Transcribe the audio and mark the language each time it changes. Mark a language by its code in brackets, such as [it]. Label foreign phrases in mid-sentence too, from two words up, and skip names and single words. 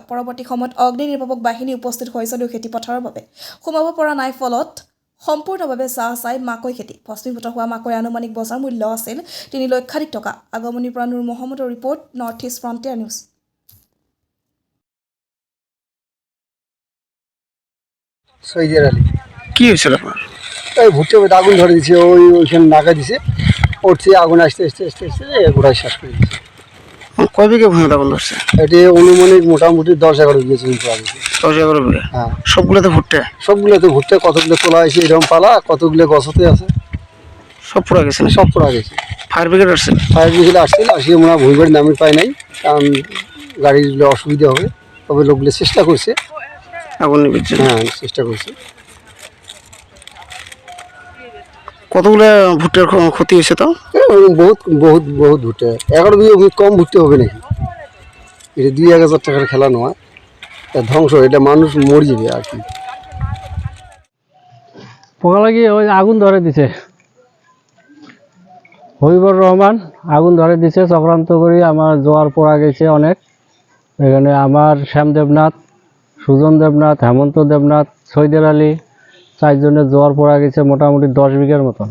[as] পৰৱৰ্তী সময়ত অগ্নি নিৰ্বাপক বাহিনী উপস্থিত হয় যদিও খেতি পথাৰৰ বাবে সোমাব পৰা নাই, ফলত সম্পূৰ্ণভাৱে চাই মাকৈ খেতি ভস্মীভূত হোৱা মাকৈ আনুমানিক বজাৰ মূল্য আছিল 3 লক্ষাধিক টকা। আগমনিৰ পৰা নুৰ মহম্মদৰ ৰিপৰ্ট, নৰ্থ ইষ্ট ফ্ৰণ্টিয়াৰ নিউজ। [bn] সৈদিয়ার আলী কি হয়েছিল আপনার? এই ভুট্টে আগুন ধরে দিছে, ওইখানে নাগা দিছে, উঠছে আগুন আসতে আসতে আসতে আসতে গোড়ায় শেষ করে দিচ্ছে। কয় বিঘা ভূমি আগুন ধরছে? এটি অনুমানিক মোটামুটি 10-11 বিঘা জমি পাওয়া গেছে। 10-11 বিঘা। হ্যাঁ, সবগুলোতে ভুট্টে? সবগুলোতে ভুট্টে, কতগুলো তোলা হয়েছে এরকম পালা, কতগুলো গছতে আছে, সব পুরা গেছে? সব পড়া গেছে। ফায়ার ব্রিগেড আসছে? ফায়ার ব্রিগেড আসছিল, আসিয়ে মনে হয় ভূমিবাড়ির নামে পায় নাই, কারণ গাড়ির অসুবিধা হবে, তবে লোকগুলো চেষ্টা করছে। আগুন নিভির জন্য? হ্যাঁ, চেষ্টা করছে। কতগুলো ভুট্টের ক্ষতি হয়েছে? তো বহুত বহুত বহুত ভুট্টে, 11 বিঘা ভূমি কম ভুট্টে হবে নাকি? এটা 2-1 হাজার টাকার খেলা নয়, ধ্বংস, এটা মানুষ মরে যাবে আর কি। পোকালাকি ওই আগুন ধরে দিছে, হবিবর রহমান আগুন ধরে দিছে চক্রান্ত করে। আমার জোয়ার পড়া গেছে অনেক, এখানে আমার শ্যাম দেবনাথ, সুজন দেবনাথ, হেমন্ত দেবনাথ, সৈদিয়ার আলী 4 জনের জোয়ার পড়া গেছে মোটামুটি 10 বিঘার মতন।